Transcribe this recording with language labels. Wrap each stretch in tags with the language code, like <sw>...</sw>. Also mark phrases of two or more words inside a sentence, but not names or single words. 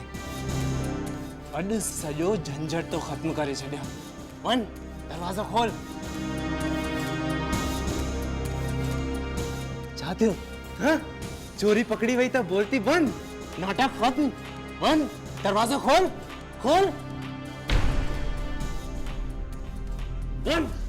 <sd>अॼु सॼो झंझट तो ख़त्म करे छॾियो। वञ दरवाज़ो खोल। छा थियो? हाँ? चोरी पकड़ी वई त बोलती बंद, नाटक खत्म। वञ दरवाज़ो खोल। खोल वञ।</sd>